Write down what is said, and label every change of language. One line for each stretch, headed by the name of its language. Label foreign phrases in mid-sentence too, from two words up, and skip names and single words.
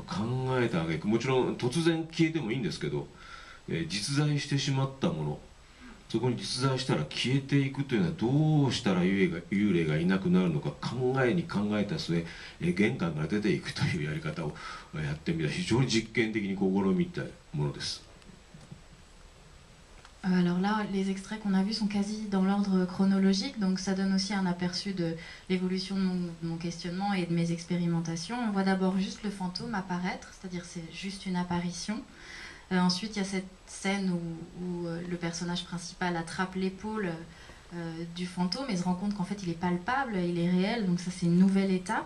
Japanese: 考えた挙句、もちろん突然消えてもいいんですけど、実在してしまったもの、そこに実在したら消えていくというのはどうしたら幽霊がいなくなるのか考えた末、玄関から出ていくというやり方をやってみた非常に実験的に試みたものです。
French: Alors là, les extraits qu'on a vus sont quasi dans l'ordre chronologique, donc ça donne aussi un aperçu de l'évolution de mon questionnement et de mes expérimentations. On voit d'abord juste le fantôme apparaître, c'est-à-dire c'est juste une apparition. Ensuite, il y a cette scène où le personnage principal attrape l'épaule du fantôme et se rend compte qu'en fait il est palpable, il est réel, donc ça c'est une nouvelle étape.